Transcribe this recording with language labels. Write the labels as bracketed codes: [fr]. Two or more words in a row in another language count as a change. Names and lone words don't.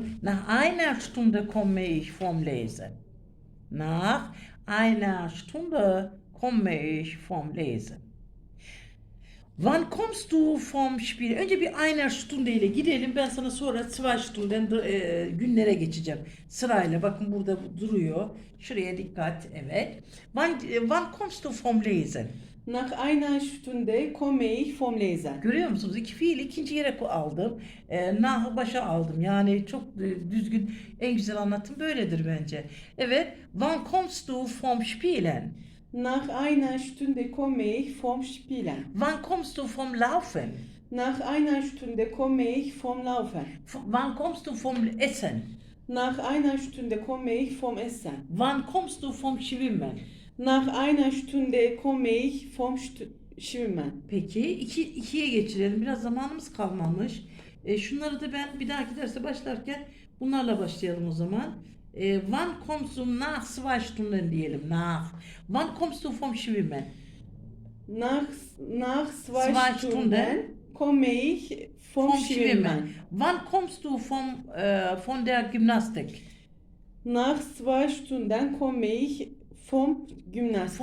[de] Nach einer Stunde komme ich vom Lesen. Nach einer Stunde komme ich vom Lesen. Wann kommst du vom Spiel? [tr] Önce bir [de] Einer Stunde [tr] ile gidelim. Ben sana sonra [de] Zwei Stunden [tr] günlere geçeceğim. Sırayla bakın burada duruyor. Şuraya dikkat. Evet. [de] Wann kommst du vom Lesen? Nach einer Stunde komme ich vom Lesen. [tr] Görüyor musunuz? İki fiili ikinci yere aldım. Nahı başa aldım. Yani çok düzgün, en güzel anlatım böyledir bence. Evet. [de] Wann kommst du vom Spielen? Nach einer Stunde komme ich vom Spielen. Wann kommst du vom Laufen? Nach einer Stunde komme ich vom Laufen. Wann kommst du vom Essen? Nach einer Stunde komme ich vom Essen. Wann kommst du vom Schwimmen? Nach einer Stunde komme ich vom Schwimmen. [tr] Peki ikiye geçirelim. Biraz zamanımız kalmamış. Şunları da ben bir dahaki derse başlarken bunlarla başlayalım o zaman. [de] Wann kommst du nach 2 Stunden diyelim. Nach. Wann kommst du vom Schwimmen? Nach Zwei zwei Stunden Stunden komme ich vom Schwimmen. Wann kommst du von der Gymnastik? Nach 2 Stunden komme ich vom Gymnastik.